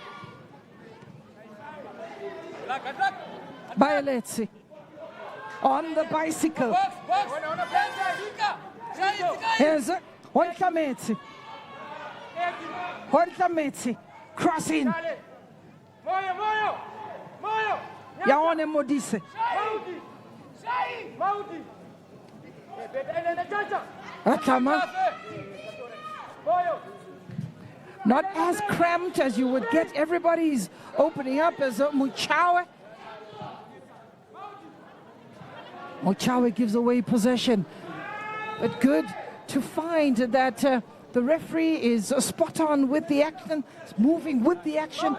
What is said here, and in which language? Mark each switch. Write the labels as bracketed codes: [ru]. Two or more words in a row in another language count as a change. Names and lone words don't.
[en] Bailetsi. On the bicycle. Here's Hontametsi. Crossing. Yaone Modise. Atama. Not as cramped as you would get. Everybody's opening up as Muchawe. Muchawe gives away possession. But good to find that the referee is spot on with the action, moving with the action.